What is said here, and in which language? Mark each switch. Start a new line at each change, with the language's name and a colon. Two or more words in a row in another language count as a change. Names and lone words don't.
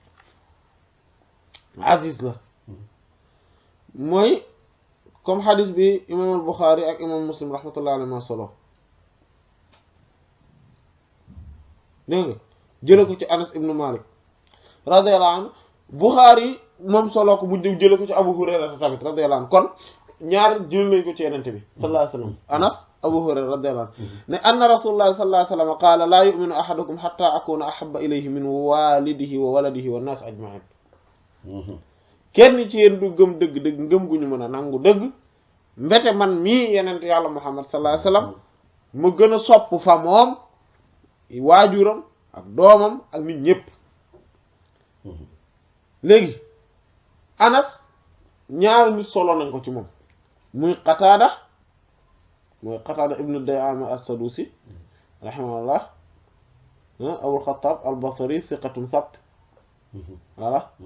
Wolof: aziz la mooy comme hadith bi imam al-Bukhari ak imam Muslim
Arabic: رحمة الله عليه
Wolof: ma solo dégg nga jële ko ci Anas ibn Malik
Arabic: رضي الله عنه
Wolof: Bukhari moom solo ko mu jële ko ci Abu Hurayra tamit
Arabic: رضي الله عنه
Wolof: kon ñaar jël nañ ko ci yenente bi
Arabic: صلى الله عليه وسلم
Wolof: Anas Abu Hurayra
Arabic: رضي الله عنه
Wolof: ne
Arabic: أن رسول الله صلى الله عليه وسلم قال لا يؤمن أحدكم حتى أكون أحب إليه من والده وولده والناس أجمعين
Wolof: kenn ci yéen du gëm dëgg-dëgg ngëm gu ñu mën a nangu dëgg mbete man mii yenente yàlla Muhammad
Arabic: صلى الله عليه وسلم
Wolof: ma gën a sopp fa moom waajuram ak doomam ak nit ñépp léegi Anas ñaar nit solo nañ ko ci moom muy Qataada mooy Qataada ibnu Di'aama as-Sadusi rahimahullah Abul Xattaab al-Basri
Arabic: ثقة ثبت
Wolof: voilà